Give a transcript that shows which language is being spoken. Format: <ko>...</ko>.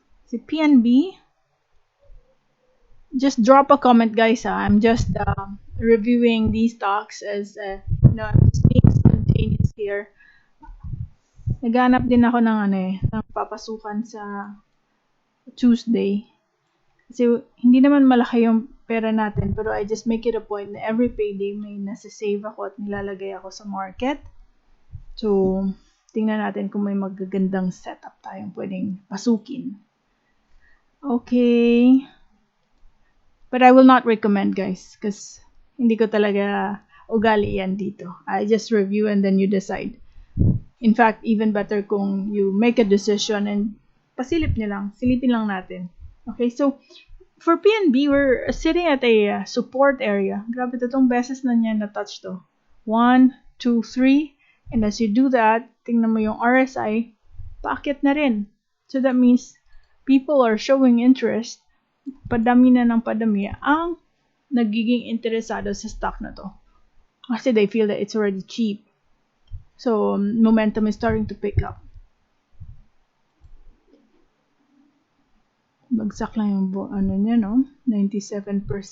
<en>Si PNB, just drop a comment guys. I'm just reviewing these stocks as, I'm just being spontaneous here.</en> <tl>Naghanap din ako ng ng papasukan sa Tuesday. Kasi hindi naman malaki yung pera natin, pero</tl> <en>I just make it a point</en> <tl>na every payday may nasa-save ako at nilalagay ako sa market. So, tingnan natin kung may magagandang setup tayong pwedeng pasukin.</tl> <en>Okay. But I will not recommend guys because</en> <tl>hindi ko talaga ugali yan dito.</tl> <en>I just review and then you decide. In fact, even better kung you make a decision and</en> <tl>pasilip nyo lang. Silipin lang natin.</tl> <en>Okay, so for PNB, we're sitting at a support area.</en> <tl>Grabe, tatong beses na niya na-touch to. 1, 2, 3.</tl> <en>And as you do that,</en> <tl>tingnan mo yung RSI, paakyat na rin.</tl> <en>So that means people are showing interest.</en> <tl>Padami na ng padami ang nagiging interesado sa stock na to.</tl> <en>Kasi they feel that it's already cheap. So, momentum is starting to pick up.</en> <tl>Bagsak lang yung niya, no? 97%.</tl>